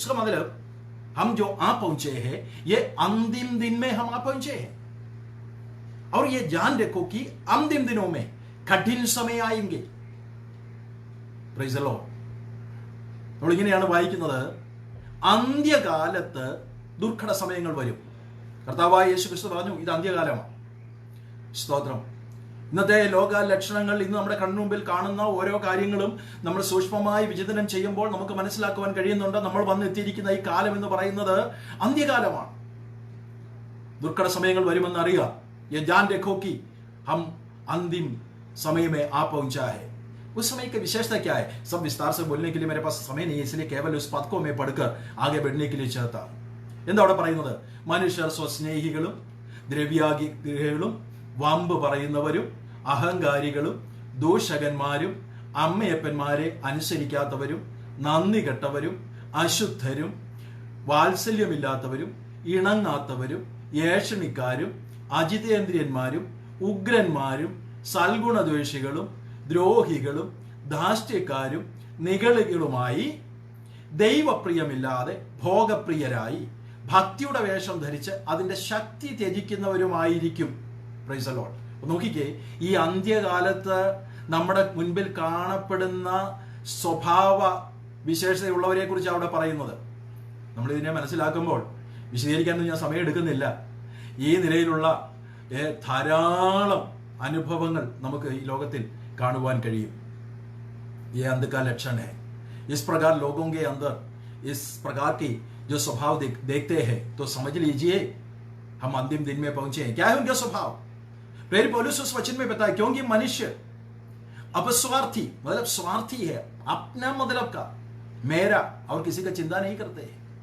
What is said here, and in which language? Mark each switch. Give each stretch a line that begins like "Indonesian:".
Hindi: इसका मतलब हम जो आ पहुंचे हैं, ये अंतिम दिन में हम आ पहुंचे हैं. और ये जान देखो कि अंतिम दिनों में कठिन समय आएंगे.
English: Praise the Lord.
Malayalam: നമ്മൾ ഇങ്ങനെയാണ് വായിക്കുന്നത്, അന്ത്യകാലത്ത് ദുർഘട സമയങ്ങൾ വരും. കർത്താവായ യേശു ക്രിസ്തു പറഞ്ഞു ഇത് അന്ത്യകാലമാണ്. സ്തോത്രം. ഇന്നത്തെ ലോക ലക്ഷണങ്ങൾ, ഇന്ന് നമ്മുടെ കണ്ണുമുമ്പിൽ കാണുന്ന ഓരോ കാര്യങ്ങളും നമ്മൾ സൂക്ഷ്മമായി വിചിന്തനം ചെയ്യുമ്പോൾ നമുക്ക് മനസ്സിലാക്കുവാൻ കഴിയുന്നുണ്ട്, നമ്മൾ വന്നെത്തിയിരിക്കുന്ന ഈ കാലം എന്ന് പറയുന്നത് അന്ത്യകാലമാണ്. ദുർഘട സമയങ്ങൾ വരുമെന്ന് അറിയാം.
Hindi: ये जान देखो कि हम अंतिम समय में आ पहुंचा है. उस समय की विशेषता क्या है, सब विस्तार से बोलने के लिए मेरे पास समय नहीं है, इसलिए केवल उस पद को मैं पढ़कर आगे बढ़ने के लिए चाहता हूं.
Malayalam: എന്താ അവിടെ പറയുന്നത്? മനുഷ്യർ സ്വസ്നേഹികളും ദ്രവ്യാഗ്രഹികളും വമ്പ് പറയുന്നവരും അഹങ്കാരികളും ദൂഷകന്മാരും അമ്മയപ്പന്മാരെ അനുസരിക്കാത്തവരും നന്ദി കെട്ടവരും അശുദ്ധരും വാത്സല്യമില്ലാത്തവരും ഇണങ്ങാത്തവരും ഏഷണിക്കാരും അജിതേന്ദ്രിയന്മാരും ഉഗ്രന്മാരും സൽഗുണദ്വേഷികളും ദ്രോഹികളും ധാർഷ്ട്യക്കാരും നിഗളികളുമായി ദൈവപ്രിയമില്ലാതെ ഭോഗപ്രിയരായി ഭക്തിയുടെ വേഷം ധരിച്ച് അതിന്റെ ശക്തി ത്യജിക്കുന്നവരുമായിരിക്കും.
English: Praise the Lord.
Malayalam: നോക്കിക്കേ, ഈ അന്ത്യകാലത്ത് നമ്മുടെ മുൻപിൽ കാണപ്പെടുന്ന സ്വഭാവ വിശേഷതയുള്ളവരെ കുറിച്ച് അവിടെ പറയുന്നത്. നമ്മൾ ഇതിനെ മനസ്സിലാക്കുമ്പോൾ വിശദീകരിക്കാനൊന്നും ഞാൻ സമയം എടുക്കുന്നില്ല. ഈ നിലയിലുള്ള ധാരാളം അനുഭവങ്ങൾ നമുക്ക് ഈ ലോകത്തിൽ കാണുവാൻ കഴിയും.
Hindi: ये अंध का लक्षण है. इस प्रकार लोगों के अंदर इस प्रकार की जो स्वभाव देखते हैं तो समझ लीजिए हम अंतिम दिन में पहुंचे हैं. क्या है उनका स्वभाव? प्रेरित पौलुस उस वचन में बताया, क्योंकि मनुष्य अपस्वार्थी, मतलब स्वार्थी है, अपना मतलब का, मेरा और किसी का चिंता नहीं करते हैं.